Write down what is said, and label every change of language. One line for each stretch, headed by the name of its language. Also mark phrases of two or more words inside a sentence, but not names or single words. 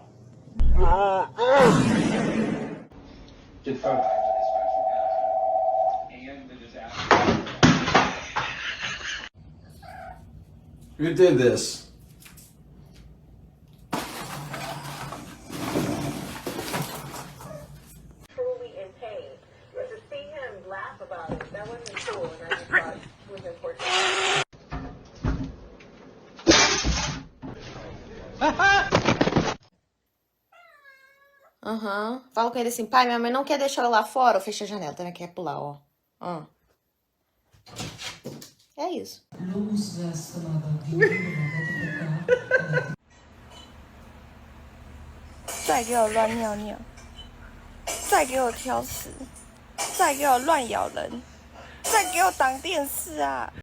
English: Who did this? Truly in pain. But to see him laugh about it, that wasn't cool, and I just thought it was important. Aham.
Portuguese: Fala com ele assim, pai, minha mãe não quer deixar eu lá fora. Ou fecha a janela, também quer pular, ó. É isso.
Chinese: 再给我乱尿尿，再给我挑食，再给我乱咬人，再给我挡电视啊！